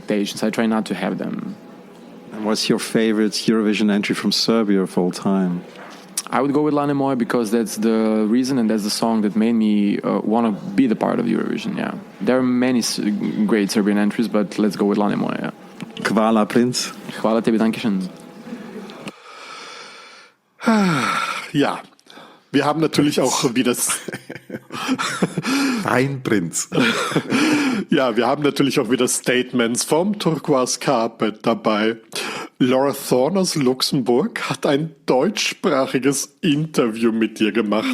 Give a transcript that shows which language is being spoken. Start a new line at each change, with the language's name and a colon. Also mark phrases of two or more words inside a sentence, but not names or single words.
English: I try not to have them. And what's your favorite Eurovision entry from Serbia of all time? I would go with Lane Moje because that's the reason and that's the song that made me want to be the part of Eurovision. Yeah, there are many great Serbian entries, but let's go with Lane Moje. Yeah.
Serbian: Hvala, Princ. Hvala tebi,
German: dankeschön. Ja, wir haben natürlich auch wieder... Dein Prinz. Ja, wir haben natürlich auch wieder Statements vom Turquoise Capet dabei. Laura Thorn aus Luxemburg hat ein deutschsprachiges Interview mit dir gemacht.